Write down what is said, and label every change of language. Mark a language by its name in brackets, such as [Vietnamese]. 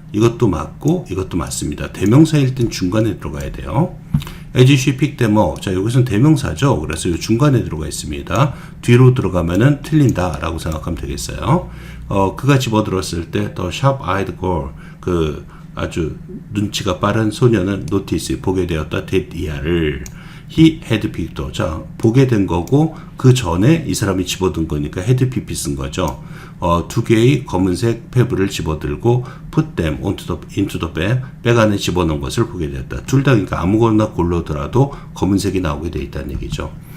[Korean] 이것도 맞고 이것도 맞습니다. 대명사일 땐 중간에 들어가야 돼요. [English] as she picked them up. [Korean] 자, 여기서는 대명사죠. 그래서 요 중간에 들어가 있습니다. 뒤로 들어가면은 틀린다 라고 생각하면 되겠어요. 그가 집어들었을 때 [English] the sharp-eyed girl, [Korean] 그 아주 눈치가 빠른 소녀는 notice, 보게 되었다. [English] that [Korean] 이하를 [English] he had picked. [Korean] 자, 보게 된 거고 그 전에 이 사람이 집어든 거니까 had picked 쓴 거죠. 두 개의 검은색 페브를 집어들고 [English] put them into the bag, [Korean] 백 안에 집어넣은 것을 보게 되었다. 둘 다 그러니까 아무거나 골라더라도 검은색이 나오게 돼 있다는 얘기죠.